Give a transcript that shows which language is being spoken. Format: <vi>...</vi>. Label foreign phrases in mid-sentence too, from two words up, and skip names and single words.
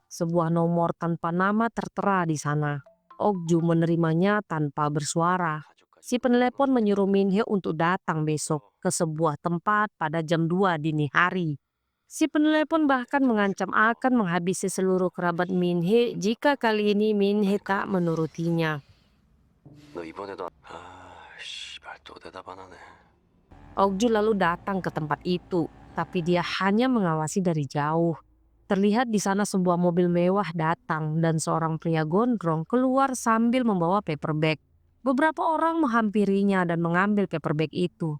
<id>Sebuah nomor tanpa nama tertera di sana. Okju menerimanya tanpa bersuara. Si penelepon menyuruh Minhe untuk datang besok ke sebuah tempat pada jam 2 dini hari. Si penelepon bahkan mengancam akan menghabisi seluruh kerabat Minhe jika kali ini Minhe tak menurutinya.</id> <ko>너 이번에도 씨발 또 대답 안 하네.</ko> <id>Okju lalu datang ke tempat itu, tapi dia hanya mengawasi dari jauh. Terlihat di sana sebuah mobil mewah datang dan seorang pria gondrong keluar sambil membawa</id> <en>paper bag.</en> <id>Beberapa orang menghampirinya dan mengambil</id> <en>paper bag</en> <id>itu.</id>